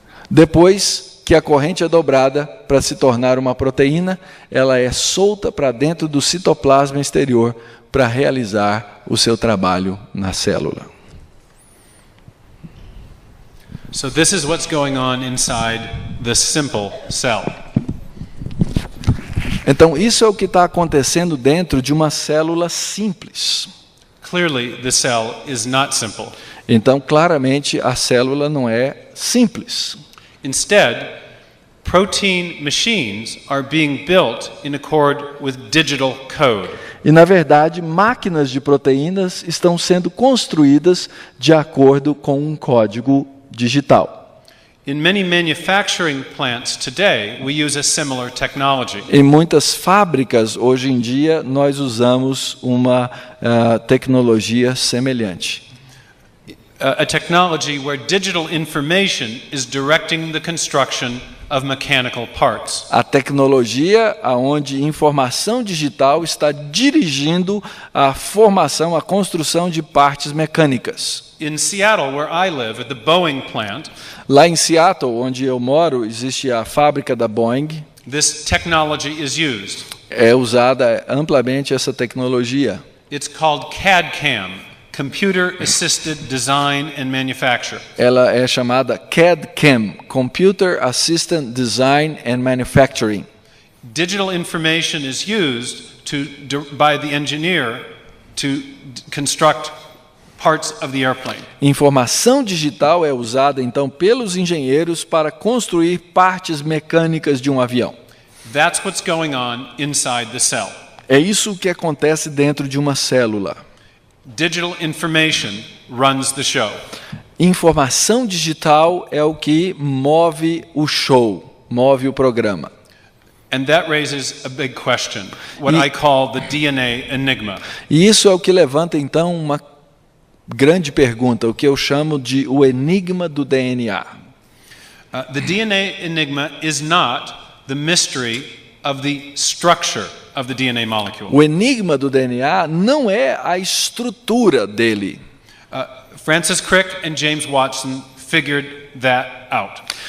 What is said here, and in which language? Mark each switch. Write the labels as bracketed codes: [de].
[pt] Depois que a corrente é dobrada para se tornar uma proteína, ela é solta para dentro do citoplasma exterior para realizar o seu trabalho na célula. [en] So this is what's going on inside the simple cell. [pt] Então, isso é o que está acontecendo dentro de uma célula simples. [en] Clearly, the cell is not simple. [pt] Então, claramente, a célula não é simples. [en] Instead, protein machines are being built in accord with digital code. [pt] E, na verdade, máquinas de proteínas estão sendo construídas de acordo com um código digital. [en] In many manufacturing plants today, we use a similar technology. [pt] Em muitas fábricas, hoje em dia, nós usamos uma tecnologia semelhante. [en] A technology where digital information is directing the construction of mechanical parts. [pt] A tecnologia onde informação digital está dirigindo a formação, a construção de partes mecânicas. [en] In Seattle, where I live, at the Boeing plant, [pt] lá em Seattle, onde eu moro, existe a fábrica da Boeing. [en] This technology is used. [pt] É usada amplamente essa tecnologia. [en] It's called CAD/CAM, Computer Assisted Design and Manufacture. [pt] Ela é chamada CAD/CAM, [en] Computer Assisted Design and Manufacturing. Digital information is used by the engineer to construct parts of the airplane. [pt] Informação digital é usada então pelos engenheiros para construir partes mecânicas de um avião. [en] That's what's going on inside the cell. [pt] É isso que acontece dentro de uma célula. [en] Digital information runs the show. [pt] Informação digital é o que move o show, move o programa. [en] And that raises a big question, what I call the DNA enigma. [pt] E isso é o que levanta então uma grande pergunta, o que eu chamo de o enigma do DNA. [en] The DNA enigma is not the mystery of the structure of the DNA molecule. [pt] O enigma do DNA não é a estrutura dele. [en] Francis Crick and James Watson figured that out.